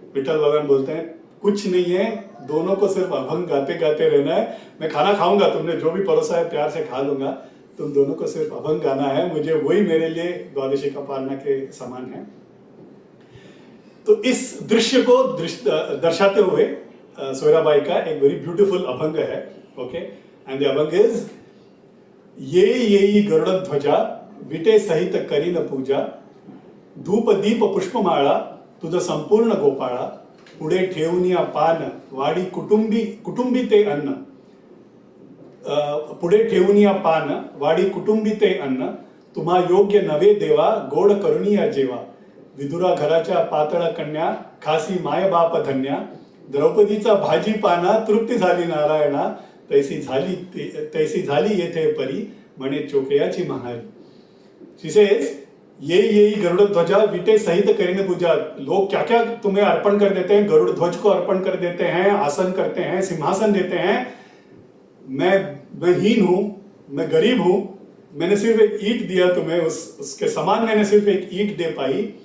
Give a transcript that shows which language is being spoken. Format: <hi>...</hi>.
<hi>विठल भगवान बोलते हैं कुछ नहीं है, दोनों को सिर्फ अभंग गाते गाते रहना है, मैं खाना खाऊंगा, तुमने जो भी परोसा है प्यार से खा लूंगा, तुम दोनों को सिर्फ अभंग गाना है, मुझे वही मेरे लिए द्वादशी का पालना के समान है। तो इस दृश्य को दर्शाते हुए सोयराबाई का एक</hi> <en>very beautiful</en> <hi>अभंग है, okay.</hi> <en>and the अभंग is,</en> <mr>ये गरुड़ ध्वजा विटे सहित करी न पूजा, धूप दीप पुष्पमाळा तुझ संपूर्ण गोपाळा, पुढे ठेवूनिया पान वाडी कुटुंबी ते अन्न, पुढे ठेवूनिया पान वाडी कुटुंबी ते अन्न, तुम्हा योग्य नवे देवा गोड करुणिया जेवा, विदुरा घराच्या पातळ कन्या खासी माय बाप धन्या, द्रौपदीचा भाजी पाना तृप्ती झाली नारायणा, तैसी झाली येथे परी म्हणे चोकयाची महारी।</mr> <en>She says,</en> <mr>ये गरुड़ ध्वजा विटे सहित करीने पूजा,</mr> <hi>लोग क्या क्या तुम्हें अर्पण कर देते हैं, गरुड़ ध्वज को अर्पण कर देते हैं, आसन करते हैं, सिंहासन देते हैं, मैं हीन हूं, मैं गरीब हूं, मैंने सिर्फ एक ईंट दिया तुम्हें, उसके समान मैंने सिर्फ एक ईंट दे पाई।</hi>